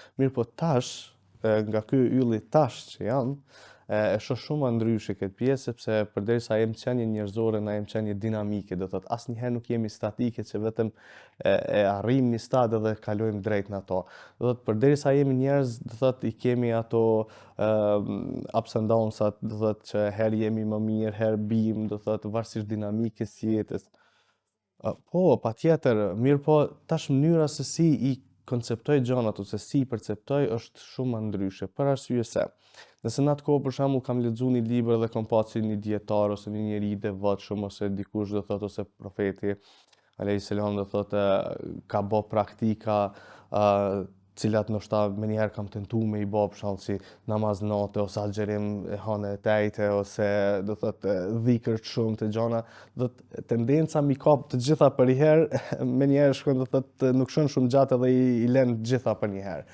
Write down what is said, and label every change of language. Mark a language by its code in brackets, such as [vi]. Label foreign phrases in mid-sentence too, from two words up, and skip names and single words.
[sq] Mirë po tash, nga ky ylli tash që jam, e shoh shumë ndryshe këtë pjesë, sepse përderisa jemi qenie njerëzore, na jemi qenie dinamike, do thotë asnjëherë nuk jemi statike që vetëm e arrijmë një stad dhe kalojmë drejt në ato. Do thotë përderisa jemi njerëz, do thotë i kemi ato [en] ups and downs-at, [sq] do thotë që herë jemi më mirë, herë bim, do thotë varësisht dinamikës së jetës. Po, patjetër, mirë po, tash mënyra se si i konceptoj gjanat ose si i perceptoj është shumë ndryshe, për arsye se nëse në atë kohë për shembull kam lexuar një libër dhe kam pasur një dietar ose një njeri i devotshëm ose dikush do thotë ose profeti [ar] عليه السلام [sq] do thotë ka bë praktika cilat ndoshta menjëherë kam tentuar me i bë për shembull si namaz natë ose agjerim e hane tejte ose do thotë dhikër të shumë të gjana, do të tendenca mi kap të gjitha për një herë, menjëherë shkon do thotë nuk shkon shumë gjatë dhe i lën të gjitha për një herë.